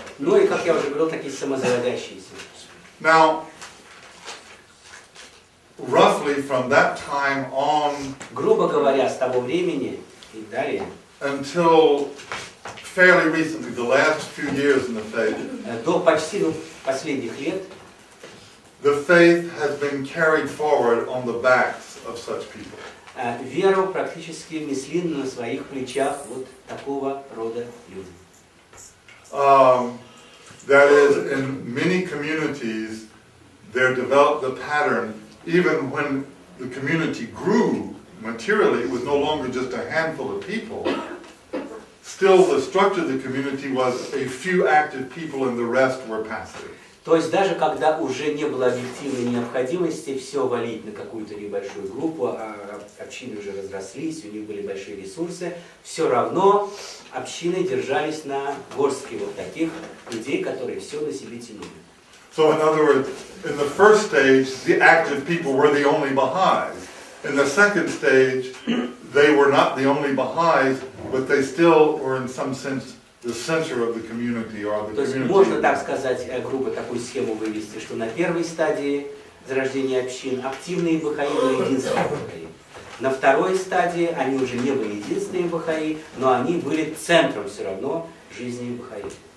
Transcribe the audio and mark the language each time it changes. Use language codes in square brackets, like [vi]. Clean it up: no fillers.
[ru] Ну и, как я уже говорил, такие самозаводящиеся. [en] Now, roughly from that time on, [ru] грубо говоря, с того времени и далее, [en] until fairly recently, the last few years in the faith, [ru] до почти последних лет, [en] the faith has been carried forward on the backs of such people. [ru] Веру практически несли на своих плечах вот такого рода люди. [en] That is, in many communities, there developed a pattern, even when the community grew materially, it was no longer just a handful of people. Still, the structure of the community was a few active people and the rest were passive. [ru] То есть даже когда уже не было объективной необходимости все валить на какую-то небольшую группу, а общины уже разрослись, у них были большие ресурсы, все равно общины держались на горстке вот таких людей, которые все на себе тянули. [en] So in other words, in the first stage, the active people were the only Baha'is. In the second stage, they were not the only Baha'is, but they still were in some sense the center of the community or the [ru] То есть можно так сказать, грубо такую схему вывести, что на первой стадии зарождения общин активные бахаи были единственные бахаи. На второй стадии они уже не были единственные бахаи, но они были центром все равно жизни бахаи.